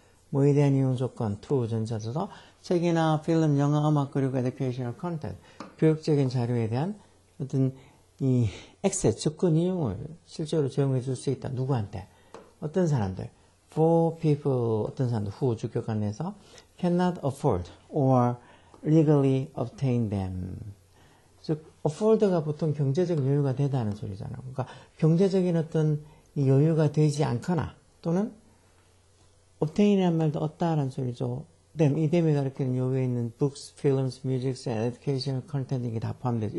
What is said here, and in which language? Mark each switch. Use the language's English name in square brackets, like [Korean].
[Korean] 뭐에 대한 이용 조건, to 전차서서 책이나 필름, 영화, 음악, 그리고 [English] educational content, [Korean] 교육적인 자료에 대한 어떤 이 access, 접근, 이용을 실제로 제공해 줄 수 있다. 누구한테? 어떤 사람들? [English] For people, [Korean] 어떤 사람들? [English] who, [Korean] 주격관에서 [English] cannot afford or legally obtain them. [Korean] 즉, afford가 보통 경제적 여유가 되다는 소리잖아요. 그러니까 경제적인 어떤 이 여유가 되지 않거나 또는 obtain이라는 말도 얻다라는 소리죠. 이 them이 가리키는 요구에 있는 [English] books, films, music, and educational content [Korean] 이게 다 포함되죠.